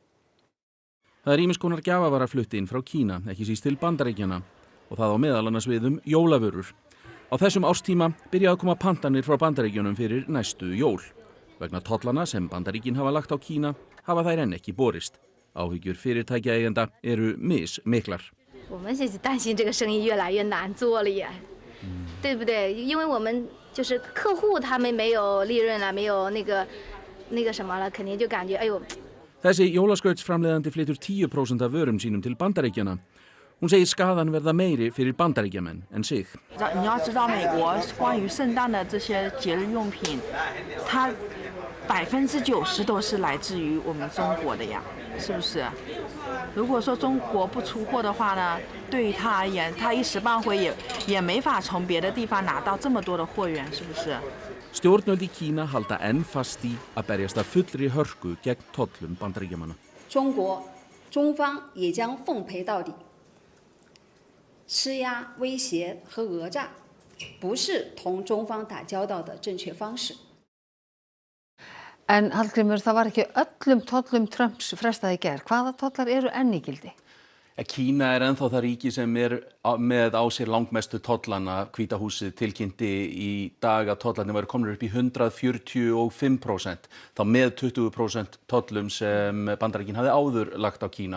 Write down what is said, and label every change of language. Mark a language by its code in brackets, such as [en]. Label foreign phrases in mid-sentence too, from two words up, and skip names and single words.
[is] Það er ýmiss konar gjafavara flutt inn frá Kína, ekki síst til Bandaríkjanna, og það á meðal annars við jólavörur. Á þessum árstíma byrja að koma pantanir frá Bandaríkjunum fyrir næstu jól. Vegna tollana sem Bandaríkin hafa lagt á Kína hafa þær enn ekki borist. Áhyggjur fyrirtækjaeigenda eru mismiklar. [zh] 我们是担心这个生意越来越难做了耶，对不对？因为我们就是客户他们没有利润了，没有那个什么了，肯定就感觉哎呦。 [is] Þessi jólaskautsframleiðandi flytur 10% af vörum sínum til Bandaríkjanna. Hún segir skaðan verða meiri fyrir Bandaríkjamenn en sig. [zh] 你要知道美国关于圣诞的这些节日用品，它90%都是来自于我们中国的呀，是不是？如果说中国不出货的话呢，对于他而言，他一时半会也没法从别的地方拿到这么多的货源，是不是？ [is] Stjórnvöld í Kína halda enn fast í að berjast af fullri hörku gegn tollum Bandaríkjamanna. [zh] 中方也将奉陪到底。施压、威胁和讹诈不是同中方打交道的正确方式。 [is] En Hallgrímur, það var ekki öllum tollum Trumps frestað í gær. Hvaða tollar eru enn í gildi? Kína ennþá það ríki sem með á sér langmestu tollana. Hvíta húsið tilkynnti í dag að tollarnir væru komnir upp í 145%, þá með 20% tollum sem Bandaríkin hafði áður lagt á Kína.